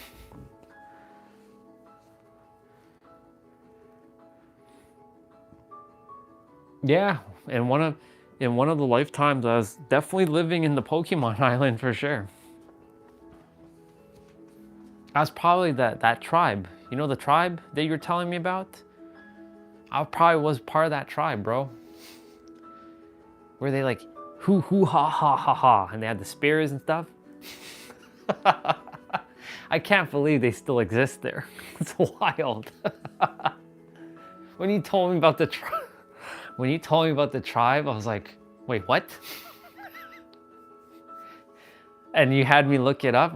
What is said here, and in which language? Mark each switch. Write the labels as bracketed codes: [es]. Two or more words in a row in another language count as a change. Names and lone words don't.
[en] Yeah, in one of the lifetimes, I was definitely living in the Pokemon Island for sure. I was probably that tribe. You know the tribe that you're telling me about? I probably was part of that tribe, bro. Where they like, hoo hoo ha ha ha ha, and they had the spears and stuff. I can't believe they still exist there. It's wild. When you told me about the tribe, I was like, wait, what? And you had me look it up.